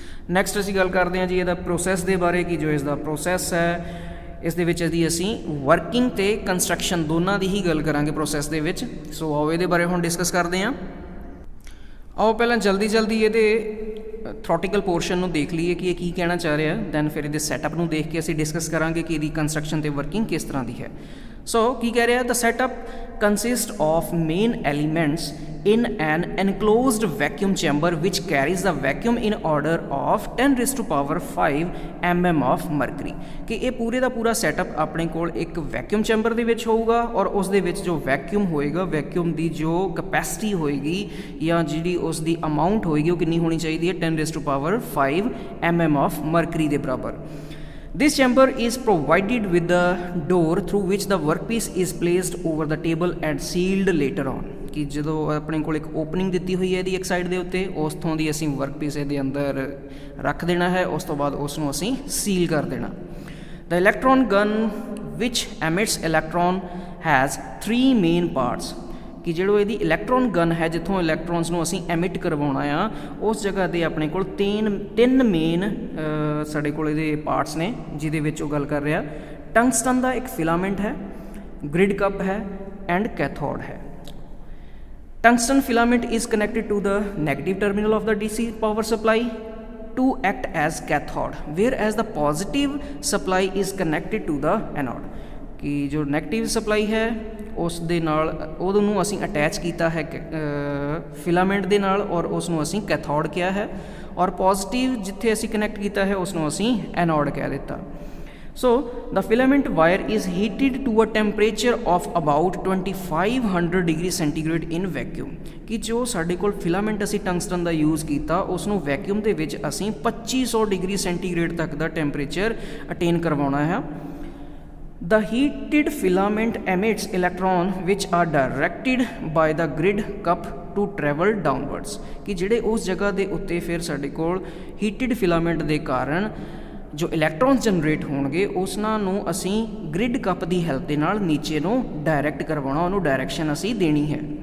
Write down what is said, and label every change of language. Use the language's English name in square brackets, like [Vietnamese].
[Punjabi] Next ਅਸੀਂ ਗੱਲ ਕਰਦੇ ਹਾਂ ਜੀ ਇਹਦਾ ਪ੍ਰੋਸੈਸ ਦੇ ਬਾਰੇ ਕਿ ਜੋ ਇਸ ਦਾ ਪ੍ਰੋਸੈਸ ਹੈ ਇਸ ਦੇ ਵਿੱਚ ਅਸੀਂ ਵਰਕਿੰਗ ਅਤੇ ਕੰਸਟਰਕਸ਼ਨ ਦੋਨਾਂ ਦੀ ਹੀ ਗੱਲ ਕਰਾਂਗੇ ਪ੍ਰੋਸੈਸ ਦੇ ਵਿੱਚ। ਸੋ ਆਓ ਇਹਦੇ ਬਾਰੇ ਹੁਣ ਡਿਸਕਸ ਕਰਦੇ ਹਾਂ। ਆਓ ਪਹਿਲਾਂ ਜਲਦੀ ਇਹਦੇ ਥਰੋਟੀਕਲ ਪੋਰਸ਼ਨ ਨੂੰ ਦੇਖ ਲਈਏ ਕਿ ਇਹ ਕੀ ਕਹਿਣਾ ਚਾਹ ਰਿਹਾ, ਦੈਨ ਫਿਰ ਇਹਦੇ ਸੈਟਅਪ ਨੂੰ ਦੇਖ ਕੇ ਅਸੀਂ ਡਿਸਕਸ ਕਰਾਂਗੇ ਕਿ ਇਹਦੀ ਕੰਸਟਰਕਸ਼ਨ ਅਤੇ ਵਰਕਿੰਗ ਕਿਸ ਤਰ੍ਹਾਂ ਦੀ ਹੈ। ਸੋ ਕੀ ਕਹਿ ਰਿਹਾ, [English] The setup consist of main elements in an enclosed vacuum chamber which carries the vacuum in order of 10⁵ mm of mercury। [Punjabi] ਕਿ ਇਹ ਪੂਰੇ ਦਾ ਪੂਰਾ ਸੈਟਅਪ ਆਪਣੇ ਕੋਲ ਇੱਕ ਵੈਕਿਊਮ ਚੈਂਬਰ ਦੇ ਵਿੱਚ ਹੋਊਗਾ ਔਰ ਉਸ ਦੇ ਵਿੱਚ ਜੋ ਵੈਕਿਊਮ ਹੋਏਗਾ, ਵੈਕਿਊਮ ਦੀ ਜੋ ਕਪੈਸਿਟੀ ਹੋਏਗੀ ਜਾਂ ਜਿਹੜੀ ਉਸ ਦੀ ਅਮਾਊਂਟ ਹੋਏਗੀ ਉਹ ਕਿੰਨੀ ਹੋਣੀ ਚਾਹੀਦੀ ਹੈ, 10⁵ mm of mercury ਦੇ ਬਰਾਬਰ। [English] This chamber is provided with the door through which the workpiece is placed over the table and sealed later on। [Punjabi] ਕਿ ਜਦੋਂ ਆਪਣੇ ਕੋਲ ਇੱਕ ਓਪਨਿੰਗ ਦਿੱਤੀ ਹੋਈ ਹੈ ਇਹਦੀ ਇੱਕ ਸਾਈਡ ਦੇ ਉੱਤੇ, ਉਸ ਤੋਂ ਦੀ ਅਸੀਂ ਵਰਕਪੀਸ ਇਹਦੇ ਅੰਦਰ ਰੱਖ ਦੇਣਾ ਹੈ, ਉਸ ਤੋਂ ਬਾਅਦ ਉਸ ਨੂੰ ਅਸੀਂ ਸੀਲ ਕਰ ਦੇਣਾ। [English] The electron gun which emits electron has 3 main parts। [Punjabi] ਕਿ ਜਿਹੜੋ ਇਹਦੀ ਇਲੈਕਟ੍ਰੋਨ ਗਨ ਹੈ ਜਿੱਥੋਂ ਇਲੈਕਟ੍ਰੋਨਸ ਨੂੰ ਅਸੀਂ ਐਮਿਟ ਕਰਵਾਉਣਾ ਆ, ਉਸ ਜਗ੍ਹਾ 'ਤੇ ਆਪਣੇ ਕੋਲ ਤਿੰਨ ਮੇਨ ਸਾਡੇ ਕੋਲ ਇਹਦੇ ਪਾਰਟਸ ਨੇ ਜਿਹਦੇ ਵਿੱਚ ਉਹ ਗੱਲ ਕਰ ਰਿਹਾ। ਟੰਗਸਟਨ ਦਾ ਇੱਕ ਫਿਲਾਮੈਂਟ ਹੈ, ਗ੍ਰਿਡ ਕੱਪ ਹੈ ਐਂਡ ਕੈਥੋਡ ਹੈ। [English] Tungsten filament is connected to the negative terminal of the DC power supply to act as cathode, whereas the positive supply is connected to the anode। [Punjabi] कि जो negative supply है उस दे नाल ਉਹਨੂੰ ਅਸੀਂ attach ਕੀਤਾ ਹੈ ਫਿਲਾਮੈਂਟ ਦੇ ਨਾਲ ਔਰ ਉਸ ਨੂੰ ਅਸੀਂ ਕੈਥੋਡ ਕਿਹਾ ਹੈ, ਔਰ ਪੋਜ਼ਿਟਿਵ ਜਿੱਥੇ ਅਸੀਂ ਕਨੈਕਟ ਕੀਤਾ ਹੈ ਉਸ ਨੂੰ ਅਸੀਂ ਐਨੋਡ ਕਹਿ ਦਿੱਤਾ। [English] So the filament wire is heated to a temperature of about 2500 degree centigrade in vacuum। [Punjabi] ਕਿ ਜੋ ਸਾਡੇ ਕੋਲ ਫਿਲਾਮੈਂਟ ਅਸੀਂ ਟੰਗਸਟਨ ਦਾ ਯੂਜ਼ ਕੀਤਾ ਉਸ ਨੂੰ ਵੈਕਿਊਮ ਦੇ ਵਿੱਚ ਅਸੀਂ 2500 ਡਿਗਰੀ ਸੈਂਟੀਗ੍ਰੇਡ ਤੱਕ ਦਾ ਟੈਂਪਰੇਚਰ ਅਟੇਨ ਕਰਵਾਉਣਾ ਹੈ। [English] The heated filament emits electron which are directed by the grid cup to travel downwards। [Punjabi] ਕਿ ਜਿਹੜੇ ਉਸ ਜਗ੍ਹਾ ਦੇ ਉੱਤੇ ਫਿਰ ਸਾਡੇ ਕੋਲ ਹੀਟਡ ਫਿਲਾਮੈਂਟ ਦੇ ਕਾਰਨ ਜੋ ਇਲੈਕਟ੍ਰੋਨਸ ਜਨਰੇਟ ਹੋਣਗੇ ਉਸਨਾਂ ਨੂੰ ਅਸੀਂ ਗ੍ਰਿਡ ਕੱਪ ਦੀ ਹੈਲਪ ਦੇ ਨਾਲ ਨੀਚੇ ਨੂੰ ਡਾਇਰੈਕਟ ਕਰਵਾਉਣਾ, ਉਹਨੂੰ ਡਾਇਰੈਕਸ਼ਨ ਅਸੀਂ ਦੇਣੀ ਹੈ।